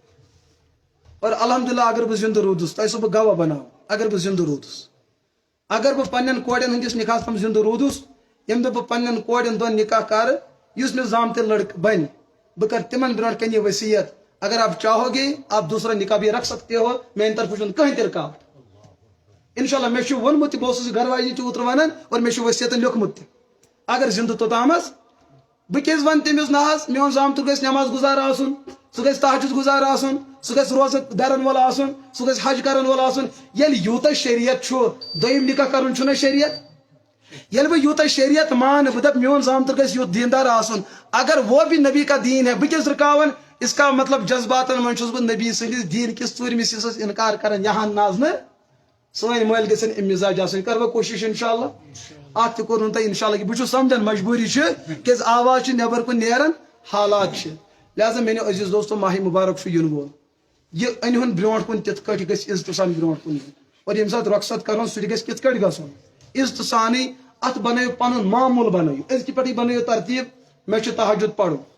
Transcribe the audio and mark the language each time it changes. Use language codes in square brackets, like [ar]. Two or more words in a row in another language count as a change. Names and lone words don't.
[ks] اور الحمدللہ اگر بہٕ زندٕ روٗدُس تۄہہِ چھُسو بہٕ گواہ بناوان اگر بہٕ زندٕ روٗدُس اگر بہٕ پننٮ۪ن کورٮ۪ن ہٕنٛدِس نکاحس منٛز زندٕ روٗدُس ییٚمہِ دۄہ بہٕ پننٮ۪ن کورٮ۪ن دۄن نکاح کرٕ یُس مےٚ زامتٕرۍ لڑکہٕ بنہِ بہٕ کرٕ تِمن برونٛٹھ کنہِ یہِ وصیت [ur] اگر آپ چاہو گے آپ دوسرا نکاح بھی رکھ سکتے ہو [ks] میانہِ طرفہٕ چھُنہٕ کٕہٕنۍ تہِ رکاوٹ انشاءاللہ مےٚ چھُ ووٚنمُت تہِ بہٕ اوسُس گھر واجنہِ تہِ اوترٕ ونان اور مےٚ چھُ وصیتن لیوکھمُت تہِ اگر زندٕ توٚتامس بہٕ کیازِ ونہٕ تٔمِس نہ حظ میون زامتُر گژھِ نٮ۪ماز گُزار آسُن سُہ گژھِ تہجُد گُزار آسُن سُہ گژھِ روزٕ درن وول آسُن سُہ گژھِ حج کرن وول آسُن ییٚلہِ یوٗتاہ شریعت چھُ دوٚیِم نکاح کرُن چھُنہ شریعت ییٚلہِ بہٕ یوٗتاہ شریعت مانہٕ بہٕ دپہٕ میون زامتُر گژھِ یُتھ دیندار آسُن [ur] اگر وہ بھی نبی کا دین ہے [ks] بہٕ کیازِ رُکاون [ur] اس کا مطلب [ks] جذباتن منٛز چھُس بہٕ نبی سٕنٛدِس دیٖن کِس ژوٗرمِس حصس انکار کران یہان نازنہٕ سٲنۍ مٲلۍ گژھن امہِ مزاج آسٕنۍ کرٕ بہٕ کوٗشش انشاءاللہ اتھ تہِ کوٚر نہٕ تۄہہِ انشاءاللہ کہِ بہٕ چھُس سمجھان مجبوٗری چھِ کیازِ آواز چھِ نٮ۪بر کُن نیران حالات چھِ لہذا میٲنیو عزیز دوستو ماہ مبارک چھُ یِنہٕ وول یہِ أنۍہُن برونٛٹھ کُن تِتھ کٲٹھۍ گژھِ عزتہٕ سان برونٛٹھ کُن یُن اور ییٚمہِ ساتہٕ رۄخصت کرون سُہ تہِ گژھِ کِتھ کٲٹھۍ گژھُن عزتہٕ سانٕے اتھ بنٲیِو پنُن معموٗل بنٲیِو أزکہِ پٮ۪ٹھٕے بنٲیِو ترتیٖب مےٚ چھُ تہجُد پرُن